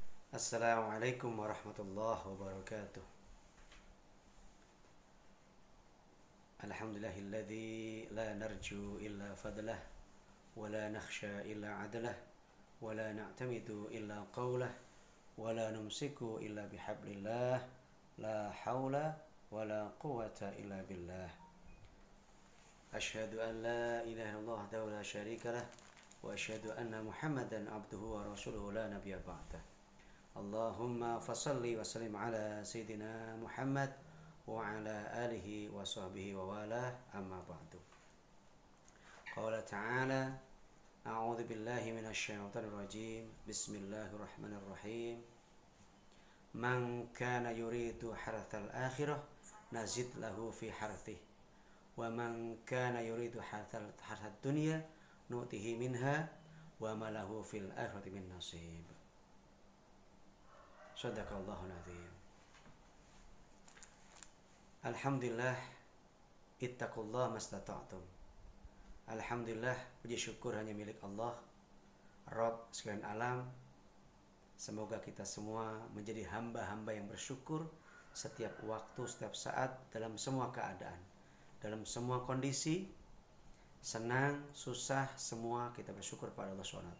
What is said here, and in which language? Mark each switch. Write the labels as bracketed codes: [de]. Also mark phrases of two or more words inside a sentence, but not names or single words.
[ar] السلام عليكم ورحمة الله وبركاته. الحمد لله الذي لا نرجو إلا فضله ولا نخشى إلا عدله ولا نعتمد إلا قوله ولا نمسك إلا بحبل الله لا حول ولا قوة إلا بالله. أشهد أن لا إله إلا الله وحده لا شريك له وأشهد أن محمدا عبده ورسوله لا نبي بعده. اللهم فصل وسلم على سيدنا محمد وعلى آله وصحبه ووالى أما بعد. قال تعالى أعوذ بالله من الشيطان الرجيم. Bismillahirrahmanirrahim. من كان يريد حرث الآخرة نزد له في حرثه ومن كان يريد حرث الدنيا نؤته منها وما له في الآخرة من نصيب. صدق الله العظيم. الحمد لله اتقوا الله ما استطعتم. [id] Alhamdulillah, puji syukur hanya milik Allah, Rabb sekalian alam. Semoga kita semua menjadi hamba-hamba yang bersyukur setiap waktu, setiap saat, dalam semua keadaan, dalam semua kondisi, senang, susah, semua kita bersyukur pada Allah SWT.